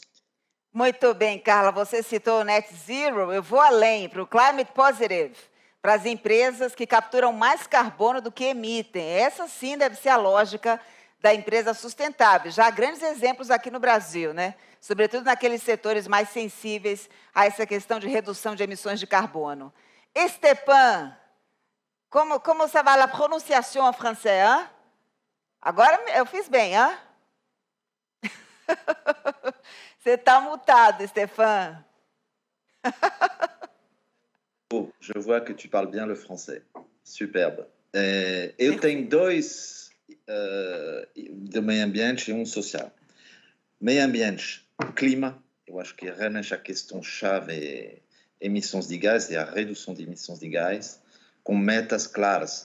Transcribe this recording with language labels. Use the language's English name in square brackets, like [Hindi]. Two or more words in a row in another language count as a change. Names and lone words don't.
[Portuguese] Muito bem, Carla, você citou o [English] Net Zero, [Portuguese] eu vou além, para o [English] Climate Positive, [Portuguese] para as empresas que capturam mais carbono do que emitem. Essa sim deve ser a lógica da empresa sustentável. Já há grandes exemplos aqui no Brasil, né? Sobretudo naqueles setores mais sensíveis a essa questão de redução de emissões de carbono. [French] Stepan, como ça va la prononciation en français, hein? [Portuguese] Agora eu fiz bem, hein? Você está mutado, Stéphane. [French] Oh, je vois que tu parles bien le français. Superbe. [Portuguese] Eu tenho 2 de meio ambiente e social. Meio ambiente, clima. Eu acho que realmente a questão-chave é emissões de gás e a redução de emissões de gás. com metas claras.